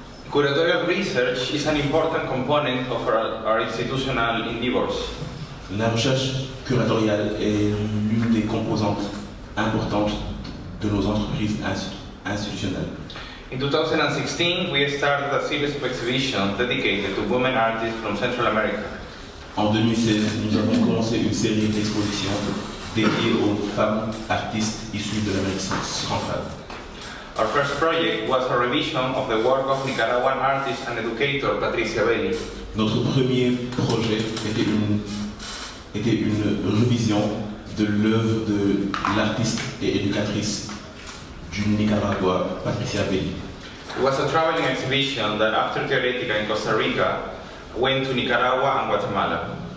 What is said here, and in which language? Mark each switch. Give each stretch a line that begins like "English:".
English: Curatorial research is an important component of our institutional endeavors.
French: La recherche curatoriale est l'une des composantes importantes de nos entreprises institutionnelles.
English: In 2016, we started a series of exhibitions dedicated to women artists from Central America.
French: En 2016, nous avons commencé une série d'expositions dédiées aux femmes artistes issues de l'Amérique centrale.
English: Our first project was a revision of the work of Nicaraguan artist and educator Patricia Belli.
French: Notre premier projet était une revision de l'œuvre de l'artiste et éducatrice du Nicaragua, Patricia Belli.
English: It was a traveling exhibition that after TEORética in Costa Rica went to Nicaragua and Guatemala.